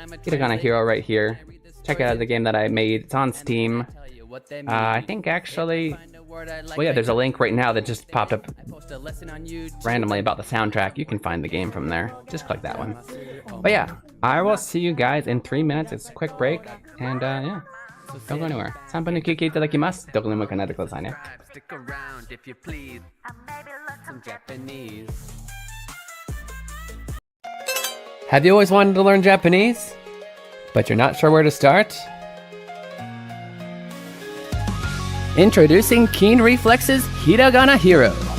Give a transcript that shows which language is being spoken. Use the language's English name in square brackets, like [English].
[English] Hiragana Hero right here. Check out the game that I made. It's on Steam. I think actually, well, yeah, there's a link right now that just popped up randomly about the soundtrack. You can find the game from there. Just click that one. But yeah, I will see you guys in 3 minutes. It's a quick break, and yeah. Don't go anywhere. [Japanese] 3分の休憩いただきます。どこにも行かないでくださいね。 [English] Stick around if you please. Some Japanese. Have you always wanted to learn Japanese, but you're not sure where to start? Introducing Keen Reflex's Hiragana Hero.